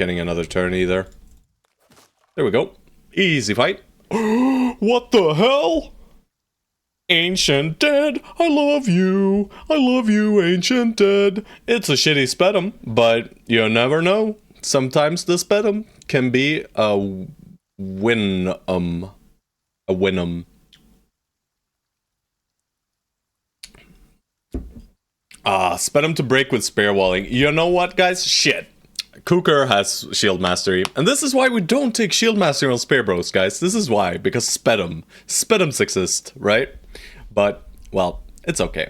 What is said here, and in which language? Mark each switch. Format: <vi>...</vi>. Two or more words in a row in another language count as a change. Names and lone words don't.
<en>He's not getting another turn either. There we go. Easy fight. What the hell? Ancient Dead, I love you. I love you, Ancient Dead. It's a shitty Spedum, but you never know. Sometimes the Spedum can be a Winum. A Winum. Spedum to break with Spear Walling. You know what, guys? Shit. Cooker has Shield Mastery. And this is why we don't take Shield Mastery on Spear Bros, guys. This is why. Because Spedum. Spedums exist, right? But, well, it's okay.</en>